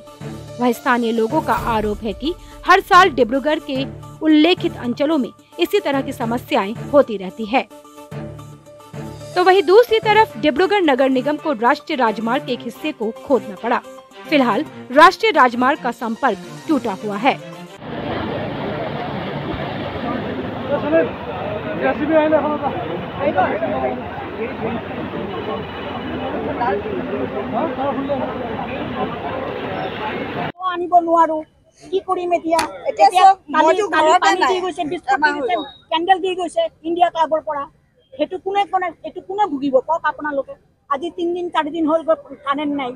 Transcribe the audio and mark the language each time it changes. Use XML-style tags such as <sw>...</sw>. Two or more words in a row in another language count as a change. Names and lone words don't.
<hi>वह स्थानीय लोगों का आरोप है कि हर साल डिब्रूगढ़ के उल्लेखित अंचलों में इसी तरह की समस्याएं होती रहती है। तो वहीं दूसरी तरफ डिब्रूगढ़ नगर निगम को राष्ट्रीय राजमार्ग के एक हिस्से को खोदना पड़ा। फिलहाल राष्ट्रीय राजमार्ग का संपर्क टूटा हुआ है।</hi> <as>আনিব নোৱাৰো কি কৰিম এতিয়া পানী দি গৈছে কেণ্ডেল দি গৈছে ইণ্ডিয়া ক্লাবৰ পৰা সেইটো কোনে ভুগিব কওক আপোনালোকে আজি 3 দিন 4 দিন হ'ল কাৰেণ্ট নাই</as>